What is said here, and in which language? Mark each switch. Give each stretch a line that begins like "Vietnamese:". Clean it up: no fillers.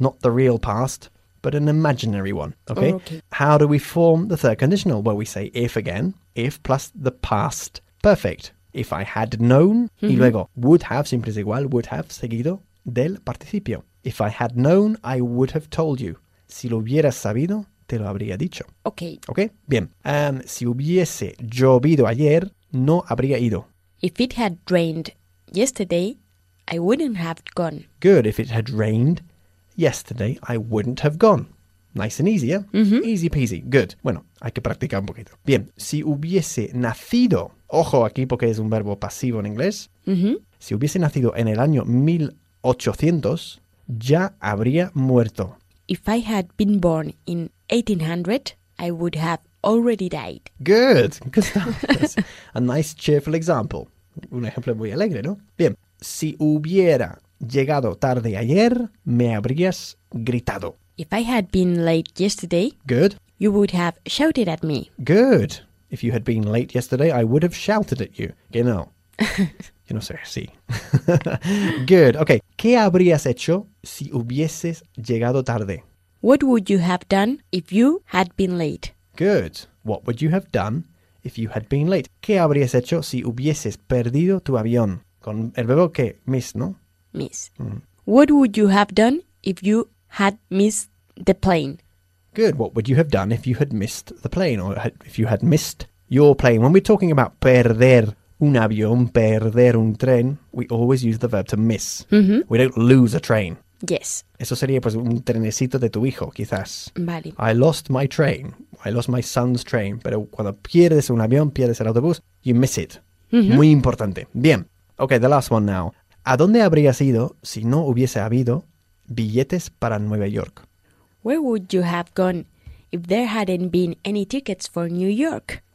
English: Not the real past, but an imaginary one. Okay? Okay. How do we form the third conditional? Well, we say if again. If plus the past perfect. If I had known.
Spanish: Mm-hmm. Y luego, would have, simple as igual, would have seguido del participio.
English: If I had known, I would have told you.
Spanish: Si lo hubiera sabido, te lo habría dicho.
English: Ok.
Spanish: Ok, bien. Si hubiese llovido ayer, no habría ido.
English: If it had rained yesterday, I wouldn't have gone. Good. If it had rained yesterday, I wouldn't have gone. Nice and easy, ¿eh? Mm-hmm. Easy peasy. Good.
Spanish: Bueno, hay que practicar un poquito. Bien. Si hubiese nacido, ojo aquí porque es un verbo pasivo en inglés. Mm-hmm. Si hubiese nacido en el año 1800, ya habría muerto.
English: If I had been born in 1800, I would have already died. Good. Good stuff. That's a nice, cheerful example.
Spanish: Un ejemplo muy alegre, ¿no? Bien. Si hubiera llegado tarde ayer, me habrías gritado.
English: If I had been late yesterday, good. You would have shouted at me. Good. If you had been late yesterday, I would have shouted at you. You know.
Spanish: Yo no sé, sí.
English: Good. Okay.
Spanish: ¿Qué habrías hecho si hubieses llegado tarde?
English: What would you have done if you had been late? Good. What would you have done if you had been late?
Spanish: ¿Qué habrías hecho si hubieses perdido tu avión? Con el verbo que, miss, ¿no?
English: Miss. Mm. What would you have done if you had missed the plane? Good. What would you have done if you had missed the plane or if you had missed your plane? When we're talking about
Spanish: perder un avión, perder un tren,
English: we always use the verb to miss. Mm-hmm. We don't lose a train. Yes.
Spanish: Eso sería pues un trenecito de tu hijo, quizás. Vale.
English: I lost my train. I lost my son's train.
Spanish: Pero cuando pierdes un avión, pierdes el autobús,
English: you miss it. Mm-hmm.
Spanish: Muy importante. Bien.
English: Okay, the last one now.
Spanish: ¿A dónde habrías ido si no hubiese habido billetes para Nueva York?
English: Where would you have gone if there hadn't been any tickets for New York?